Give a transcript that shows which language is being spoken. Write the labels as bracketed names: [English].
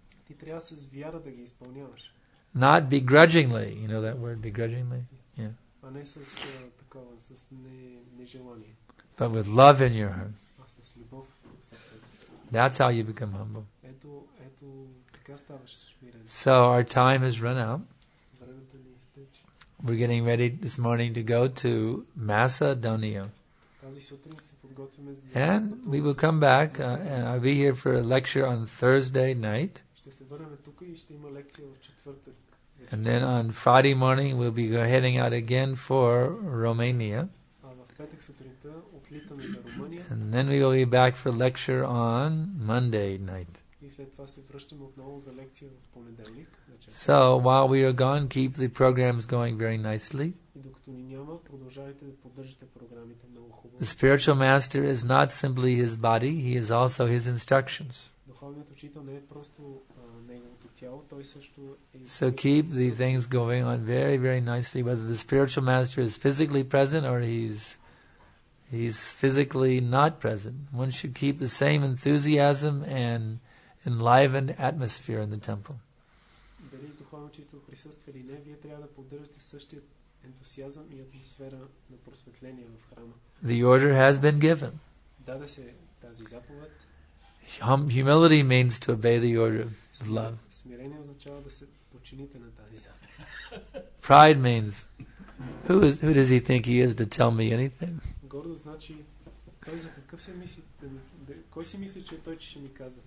[Bulgarian] ти трябва с вяра да ги изпълняваш. [English] Not begrudgingly. You know that word, begrudgingly? Yeah. [Bulgarian] А не с такова, с нежелание. [English] But with love in your heart. [Bulgarian] А с любов в сърцето. [English] That's how you become humble. [Bulgarian] Ето, така ставаш смирен. [English] So our time has run out. [Bulgarian] Времето ни изтече. [English] We're getting ready this morning to go to Macedonia. [Bulgarian] Тази сутрин се подготвяме за... [English] And we will come back, and I'll be here for a lecture on Thursday night. [Bulgarian] Ще се върнем тук и ще има лекция в четвъртък. [English] And then on Friday morning, we'll be heading out again for Romania. [Bulgarian] А в петък сутринта отлитаме за Румъния. [English] And then we will be back for lecture on Monday night. [Bulgarian] И след това се връщаме отново за лекция в понеделник. [English] So while we are gone, keep the programs going very nicely. [Bulgarian] И докато ни няма, продължавайте да поддържате програмите много хубаво. [English] The spiritual master is not simply his body, he is also his instructions. [Bulgarian] Духовният учител не е просто неговото тяло, той също е... [English] So keep the things going on very, very nicely, whether the spiritual master is physically present or he's physically not present. One should keep the same enthusiasm and enlivened atmosphere in the temple. [Bulgarian] Дали духовният учител присъства или не, вие трябва да поддържате същия ентусиазъм и атмосфера на просветление в храма. [English] The order has been given. [Bulgarian] Даде се тази заповед. [English] Humility means to obey the order of love. [Bulgarian] Смирение означава да се подчините на тази заповед. [English] Pride means, who does he think he is to tell me anything? [Bulgarian] Гордо значи, той за какъв се мисли, кой си мисли, че той ще ми казва?